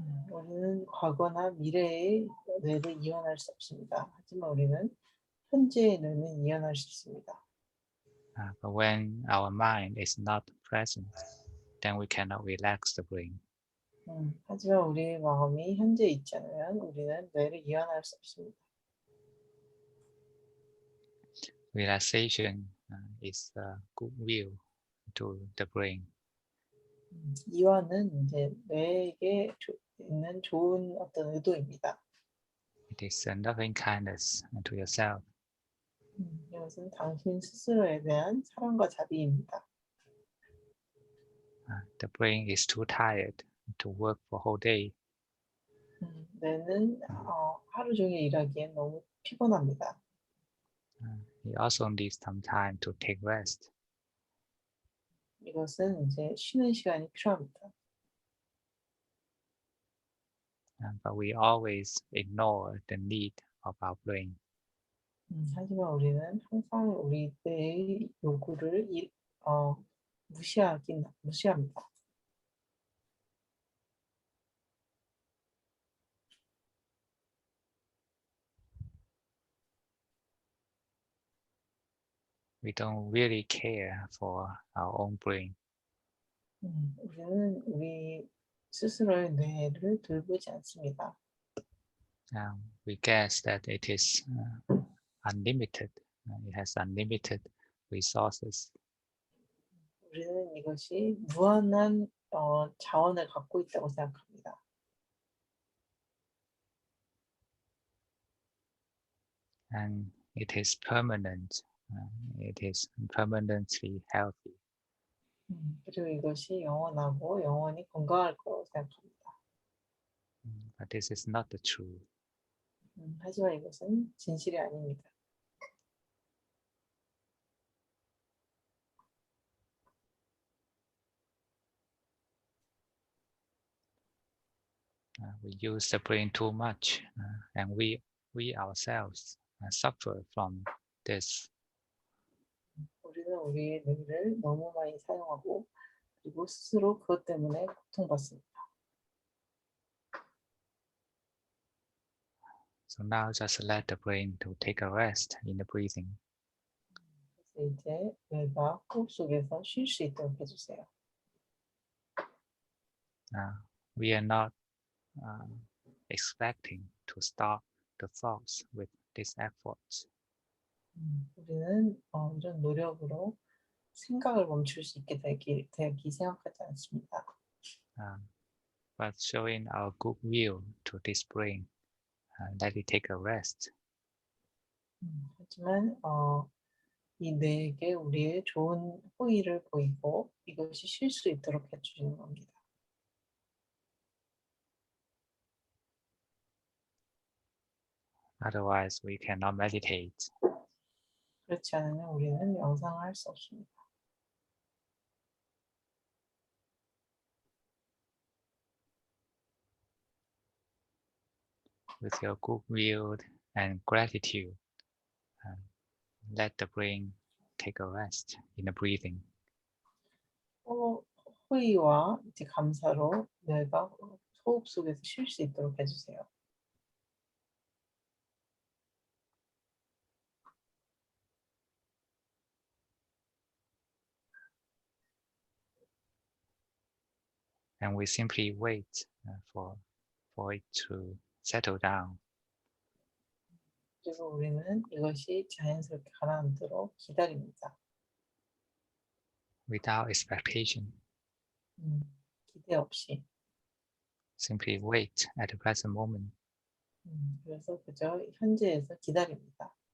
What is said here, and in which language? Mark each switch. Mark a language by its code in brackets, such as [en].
[ko] 우리는 과거나 미래의 뇌를 이완할 수 없습니다. 하지만 우리는 현재의 뇌는 이완할 수 있습니다. [en] But when our mind is not present, then we cannot relax the brain. [ko] 하지만 우리의 마음이 현재에 있지 않으면 우리는 뇌를 이완할 수 없습니다. [en] Relaxation is goodwill to the brain. [ko] 이완은 이제 뇌에게 있는 좋은 어떤 의도입니다. [en] It is loving kindness to yourself. [ko] 이것은 당신 스스로에 대한 사랑과 자비입니다. [en] The brain is too tired to work for whole day. [ko] 뇌는 하루 종일 일하기엔 너무 피곤합니다. [en] It also needs some time to take rest. [ko] 이것은 이제 쉬는 시간이 필요합니다. [en] But we always ignore the need of our brain. [ko] 하지만 우리는 항상 우리 뇌의 요구를 무시합니다. [en] We don't really care for our own brain. [ko] 우리는 우리 스스로의 뇌를 돌보지 않습니다. [en] We guess that it is unlimited. It has unlimited resources. [ko] 우리는 이것이 무한한 자원을 갖고 있다고 생각합니다. [en] And it is permanent. It is permanently healthy. [ko] 그리고 이것이 영원하고 영원히 건강할 거라고 생각합니다. [en] But this is not the truth. [ko] 하지만 이것은 진실이 아닙니다. [en] We use the brain too much, and we ourselves suffer from this. [ko] 우리는 우리의 뇌를 너무 많이 사용하고 그리고 스스로 그것 때문에 고통받습니다. [en] So now just let the brain to take a rest in the breathing. [ko] 그래서 이제 뇌가 호흡 속에서 쉴 수 있도록 해주세요. [en] We are not expecting to stop the thoughts with these efforts. [ko] 우리는 이런 노력으로 생각을 멈출 수 있게 되기 생각하지 않습니다. [en] But showing our goodwill to this brain, let it take a rest. [ko] 하지만 이 뇌에게 우리의 좋은 호의를 보이고 이것이 쉴 수 있도록 해주시는 겁니다. [en] Otherwise, we cannot meditate. [ko] 그렇지 않으면 우리는 명상을 할 수 없습니다. [en] With your goodwill and gratitude, let the brain take a rest in the breathing. [ko] 호의와 이제 감사로 뇌가 호흡 속에서 쉴 수 있도록 해주세요. [en] And we simply wait for it to settle down. [ko] 그리고 우리는 이것이 자연스럽게 가라앉도록 기다립니다. [en] Without expectation. [ko] 기대 없이. [en] Simply wait at the present moment. [ko] 그래서 그저 현재에서 기다립니다.